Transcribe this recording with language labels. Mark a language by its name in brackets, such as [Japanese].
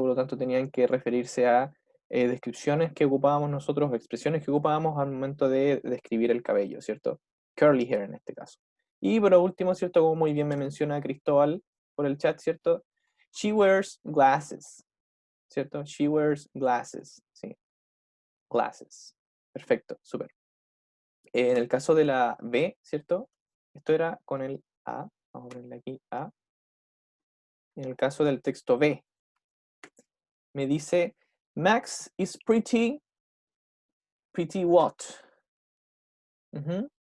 [Spanish] Por lo tanto tenían que referirse a descripciones que ocupábamos nosotros, o expresiones que ocupábamos al momento de describir el cabello, ¿cierto? Curly hair en este caso. Y por último, ¿cierto? Como muy bien me menciona Cristóbal por el chat, ¿cierto? [English] She wears glasses, ¿cierto? She wears glasses, sí, glasses. [Spanish] Perfecto, súper. En el caso de la B, ¿cierto? Esto era con el A, vamos a ponerle aquí A. En el caso del texto B, me dice, [English] Max is pretty what? [Spanish] Ujú.